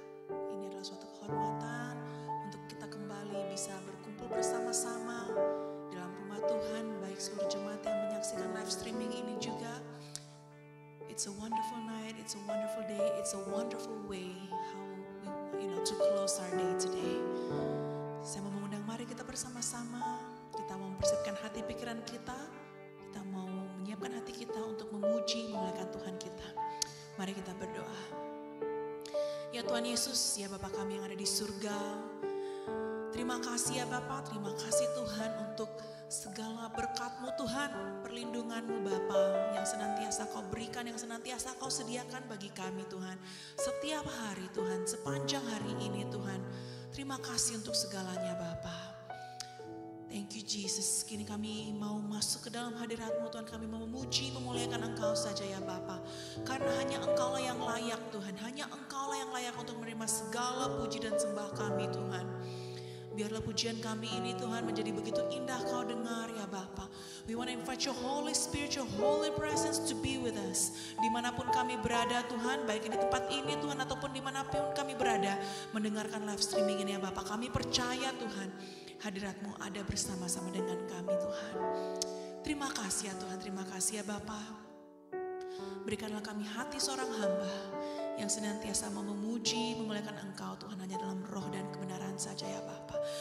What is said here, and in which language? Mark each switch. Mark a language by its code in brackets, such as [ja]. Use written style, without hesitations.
[id] Ini adalah suatu kehormatan untuk kita kembali bisa berkumpul bersama-sama dalam rumah Tuhan, baik seluruh jemaat yang menyaksikan live streaming ini juga. [en] It's a wonderful night, it's a wonderful day, it's a wonderful way how we, to close our day today. [id] Saya mau mengundang, mari kita bersama-sama, kita mau mempersiapkan hati pikiran kita mau menyiapkan hati kita untuk memuji, memuliakan Tuhan kita. Mari kita berdoa. Ya Tuhan Yesus, ya Bapa kami yang ada di surga, terima kasih ya Bapa, terima kasih Tuhan untuk segala berkat-Mu Tuhan, perlindungan-Mu Bapa yang senantiasa Kau berikan, yang senantiasa Kau sediakan bagi kami Tuhan. Setiap hari Tuhan, sepanjang hari ini Tuhan, terima kasih untuk segalanya Bapa. [en] Thank you Jesus, [id] kini kami mau masuk ke dalam hadirat-Mu Tuhan, kami mau memuji, memuliakan Engkau saja ya Bapa. Karena hanya Engkau lah yang layak Tuhan, hanya Engkau lah yang layak untuk menerima segala puji dan sembah kami Tuhan. Biarlah pujian kami ini Tuhan menjadi begitu indah Kau dengar ya Bapa. [en] We want to invite your Holy Spirit, your Holy Presence to be with us. [id] Dimanapun kami berada Tuhan, baik di tempat ini Tuhan ataupun dimanapun kami berada, mendengarkan live streaming ini ya Bapa. Kami percaya Tuhan, hadirat-Mu ada bersama-sama dengan kami Tuhan. Terima kasih ya Tuhan, terima kasih ya Bapa. Berikanlah kami hati seorang hamba yang senantiasa mau memuji, memuliakan Engkau Tuhan hanya dalam roh dan kebenaran saja ya Bapa.